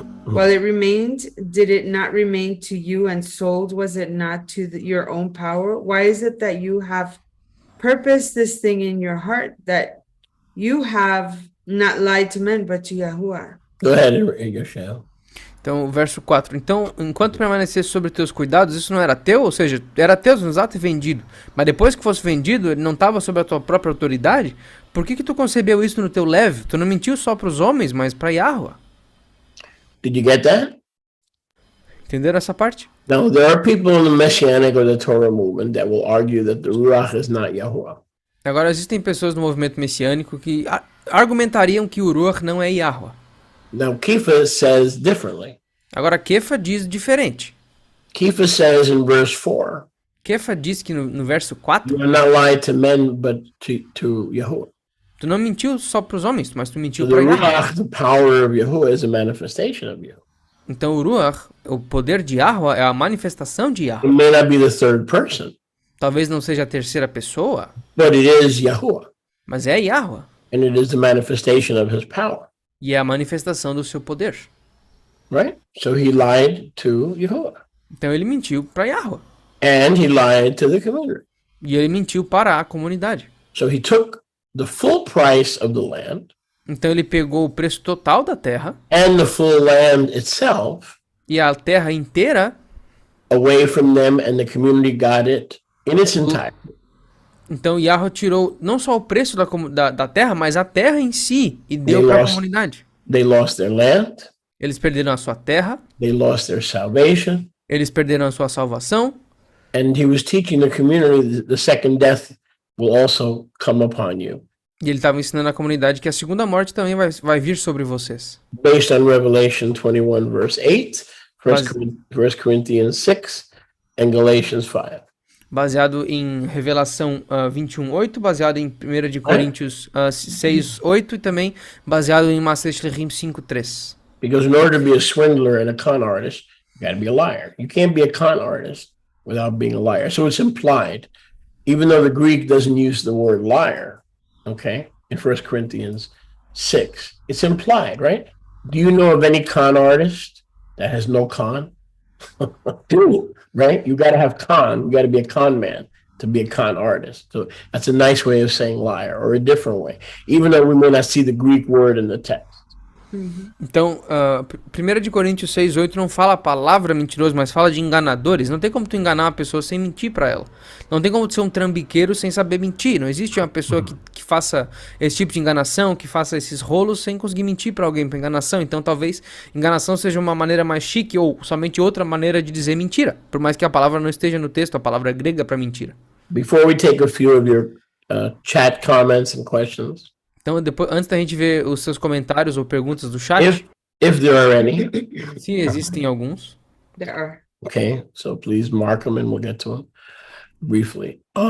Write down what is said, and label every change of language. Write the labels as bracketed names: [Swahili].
[English] While it remained, did it not remain to you, and sold was it not to your own power? Why is it that you have purposed this thing in your heart, that you have not lied to men, but to Yahuwah? Go ahead and read your show. [Portuguese] Então, verso 4. Então, enquanto permanecesse sobre teus cuidados, isso não era teu? Ou seja, era teu no exato e vendido. Mas depois que fosse vendido, ele não estava sob a tua própria autoridade? Por que tu concebeu isso no teu leve? Tu não mentiu só para os homens, mas para Yahweh. [English] Did you get that? [Portuguese] Entenderam essa parte? [English] Now, there are people in the Messianic or the Torah movement that will argue that the Ruach is not Yahuwah. [Portuguese] Agora, existem pessoas no movimento messiânico que argumentariam que o Ruach não é Yahweh. [English] Now, Kepha says differently. [Portuguese] Agora, Kefa diz diferente. [English] Kepha says in verse 4, [Portuguese] Kefa diz que no verso 4, [English] you are not lied to men, but to Yahuwah. [Portuguese] tu não mentiu só para os homens, mas tu mentiu [English] The [Portuguese] para Yahweh. [English] Ruach, the power of Yahuwah, is a manifestation of Yahuwah. [Portuguese] Então o Ruach, o poder de Yahweh, é a manifestação de [English] It [Portuguese] Yahweh. [English] may not be the third person, [Portuguese] Talvez não seja a terceira pessoa, [English] but it is Yahuwah, [Portuguese] mas é Yahweh. [English] and it is the manifestation of his power, [Portuguese] E é a manifestação do seu poder. [English] right? So he lied to Yahuwah, [Portuguese] Então ele mentiu para Yahweh. [English] and he lied to the community. [Portuguese] E ele mentiu para a comunidade. [English] So he took the full price of the land [Portuguese] Então ele pegou o preço total da terra [English] and the full land itself [Portuguese] e a terra inteira. [English] away from them, and the community got it in its entirety. [Portuguese] Então Yahweh tirou não só o preço da terra, mas a terra em si e deu [English] They [Portuguese] para a [English] lost- [Portuguese] comunidade. [English] They lost their land, [Portuguese] Eles perderam a sua terra, [English] they lost their salvation, [Portuguese] eles perderam a sua salvação. [English] and he was teaching the community that the second death will also come upon you, [Portuguese] E ele estava ensinando a comunidade que a segunda morte também vai vir sobre vocês. [English] based on Revelation 21, verse 8, [Portuguese] Mas- [English] 1 Corinthians 6, and Galatians 5. [Portuguese] Baseado em Revelação 21:8, baseado em 1 de Coríntios 6:8 e também baseado em Maaseis Shlichim 5:3. [English] Because in order to be a swindler and a con artist, you got to be a liar. You can't be a con artist without being a liar. So it's implied, even though the Greek doesn't use the word liar, okay, in 1 Corinthians 6, it's implied, right? Do you know of any con artist that has no con? Right? You got to have con. You got to be a con man to be a con artist. So that's a nice way of saying liar, or a different way, even though we may not see the Greek word in the text. [Portuguese] Então, 1 de Coríntios 6:8 não fala a palavra mentiroso, mas fala de enganadores. Não tem como tu enganar uma pessoa sem mentir para ela. Não tem como tu ser um trambiqueiro sem saber mentir. Não existe uma pessoa que faça esse tipo de enganação, que faça esses rolos sem conseguir mentir para alguém para enganação. Então, talvez enganação seja uma maneira mais chique ou somente outra maneira de dizer mentira. Por mais que a palavra não esteja no texto, a palavra é grega para mentira. [English] Before we take a few of your chat comments and questions, [Portuguese] Então, antes da gente ver os seus comentários ou perguntas do chat, [English] if there are any, [Portuguese] se existem alguns, [English] There are. okay, so please mark them and we'll get to them briefly.